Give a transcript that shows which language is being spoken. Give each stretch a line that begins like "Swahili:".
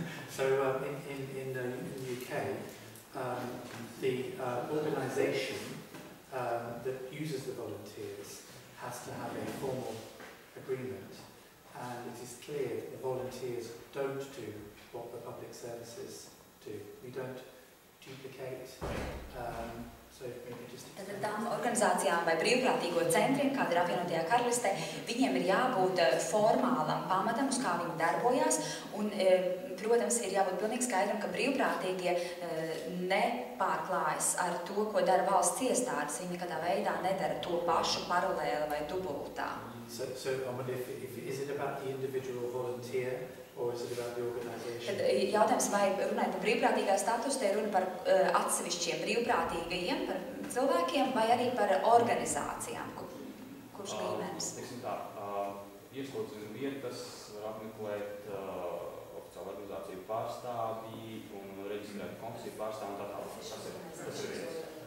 English: So in the UK, the organisation that uses the volunteers has to have a formal agreement, and it is clear that the volunteers don't do what the public services do. We don't duplicate. So maybe just
Latvian: Tad tām organizācijām vai brīvprātīgo centriem, kāda ir apvienotajā karalistē, viņiem ir jābūt formālam pamatam, uz kā viņi darbojās, un, protams, ir jābūt pilnīgi skaidram, ka brīvprātīgie nepārklājas ar to, ko dara valsts iestādes. Viņi nekādā veidā nedara to pašu paralēli vai dubultā.
English: So I wonder if is it about the individual volunteer or is it about the organisation?
Latvian: Tad jautājums, vai runājot par brīvprātīgā statusu, te runa par atsevišķiem brīvprātīgajiem, par cilvēkiem, vai arī par organizācijām, kurš līmenis? Teiksim tā, ieslodzījuma vietas var apmeklēt oficiālu organizāciju pārstāvji un reģistrēt komisiju pārstāvji un tā tālāk. Tas ir viens.